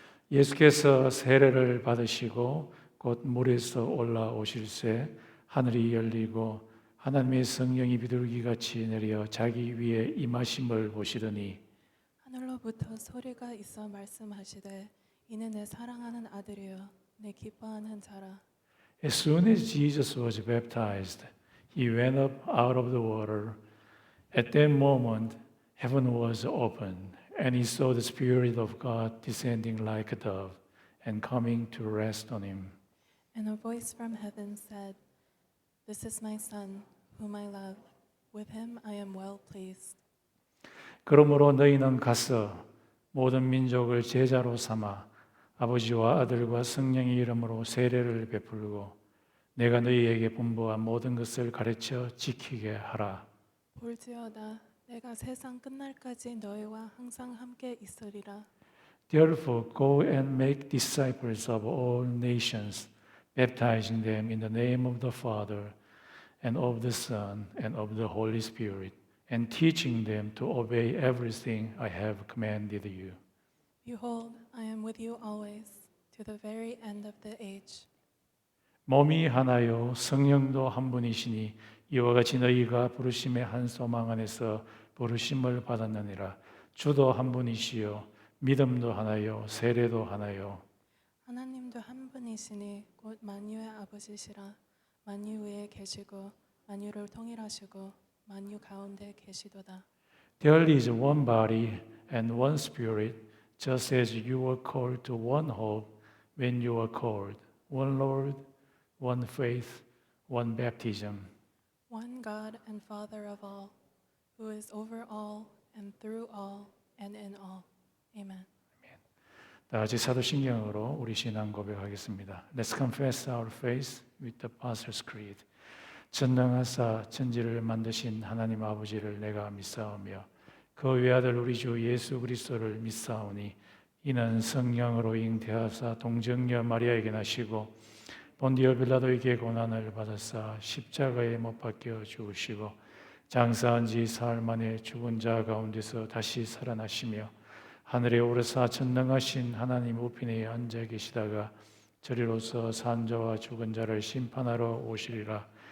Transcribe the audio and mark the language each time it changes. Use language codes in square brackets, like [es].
[ko] 예수께서 세례를 받으시고 곧 물에서 올라오실새 하늘이 열리고 하나님의 성령이 비둘기같이 내려 자기 위에 임하심을 보시더니 하늘로부터 소리가 있어 말씀하시되 이는 내 사랑하는 아들이요 내 기뻐하는 자라. [en] As soon as Jesus was baptized, he went up out of the water. At that moment, heaven was opened, and he saw the Spirit of God descending like a dove and coming to rest on him. And a voice from heaven said, This is my son, whom I love. With him I am well pleased. [ko] 그러므로 너희는 가서 모든 민족을 제자로 삼아 아버지와 아들과 성령의 이름으로 세례를 베풀고 내가 너희에게 분부한 모든 것을 가르쳐 지키게 하라. 볼지어다 내가 세상 끝날까지 너희와 항상 함께 있으리라. [en] Therefore, go and make disciples of all nations, baptizing them in the name of the Father and of the Son and of the Holy Spirit, and teaching them to obey everything I have commanded you. Behold, I am with you always, to the very end of the age. [ko] 몸이 하나요 성령도 한 분이시니 이와 같이 너희가 부르심의 한 소망 안에서 부르심을 받았느니라. 주도 한 분이시요 믿음도 하나요 세례도 하나요. 하나님도 한 분이시니 곧 만유의 아버지시라. 만유 위에 계시고 만유를 통일하시고 만유 가운데 계시도다. [en] There is one body and one spirit, just as you were called to one hope when you were called, one Lord, one faith, one baptism. One God and Father of all, who is over all and through all and in all. Amen. [ko] 다 같이 사도신경으로 우리 신앙 고백하겠습니다. [en] Let's confess our faith with the Apostles' Creed. [ko] 전능하사 천지를 만드신 하나님 아버지를 내가 믿사오며 그 외아들 우리 주 예수 그리스도를 믿사오니 이는 성령으로 잉태하사 동정녀 마리아에게 나시고 본디오 빌라도에게 고난을 받으사 십자가에 못 박혀 죽으시고 장사한 지 사흘 만에 죽은 자 가운데서 다시 살아나시며 하늘에 오르사 전능하신 하나님 우편에 앉아 계시다가 저리로서 산자와 죽은 자를 심판하러 오시리라.